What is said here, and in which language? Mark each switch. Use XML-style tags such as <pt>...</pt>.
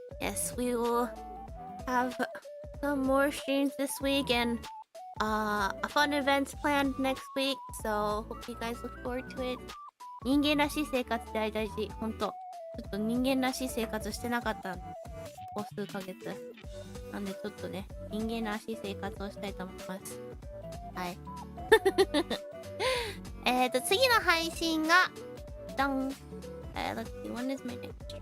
<en>Yes, we will have some more streams this week and a fun events planned next week. So hope you guys look forward to it.</en> <ja>人間らしい生活って大事。ほんと。ちょっと人間らしい生活してなかったここ数ヶ月。なんでちょっとね、人間らしい生活をしたいと思います。はい。次の配信が</ja> <en>Let's see, when is my next?</en>